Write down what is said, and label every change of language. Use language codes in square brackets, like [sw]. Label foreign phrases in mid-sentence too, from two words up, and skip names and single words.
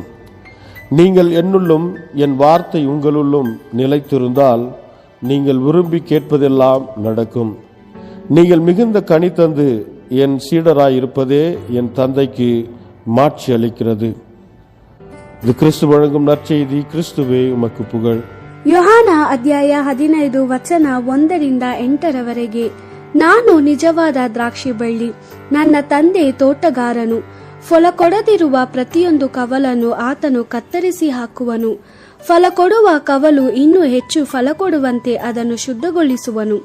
[ta] நீங்கள் என்னுள்ளும் என் வார்த்தை உங்களுள்ளும் நிலைத்திருந்தால் நீங்கள் விரும்பி கேட்பதெல்லாம் நடக்கும். நீங்கள் மிகுந்த கனி தந்து என் சீடராயிருப்பதே என் தந்தைக்கு மாட்சி அளிக்கிறது. இது கிறிஸ்து வழங்கும் நற்செய்தி. கிறிஸ்துவே உமக்கு புகழ். [kn] ಯೋಹಾನ ಅಧ್ಯಾಯ 15 ವಚನ 1-8. ನಾನು ನಿಜವಾದ ದ್ರಾಕ್ಷಿ ಬಳ್ಳಿ, ನನ್ನ ತಂದೆ ತೋಟಗಾರನು. ಫಲ ಕೊಡದಿರುವ ಪ್ರತಿಯೊಂದು ಕವಲನ್ನು ಆತನು ಕತ್ತರಿಸಿ ಹಾಕುವನು. ಫಲ ಕೊಡುವ ಕವಲು ಇನ್ನೂ ಹೆಚ್ಚು ಫಲ ಕೊಡುವಂತೆ ಅದನ್ನು ಶುದ್ಧಗೊಳಿಸುವನು.